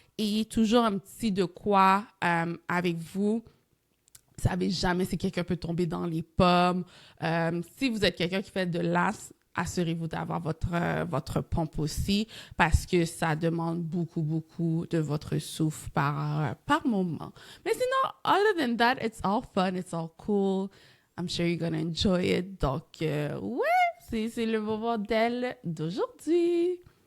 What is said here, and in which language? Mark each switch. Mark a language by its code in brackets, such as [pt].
[fr] Ayez toujours un petit de quoi avec vous. Vous savez jamais si quelqu'un peut tomber dans les pommes. Si vous êtes quelqu'un qui fait de l'asthme, assurez-vous d'avoir votre pompe aussi parce que ça demande beaucoup, beaucoup de votre souffle par moment. Mais sinon, [en] other than that, it's all fun, it's all cool. I'm sure you're gonna enjoy it. [fr] Donc, ouais, c'est le moment d'elle d'aujourd'hui.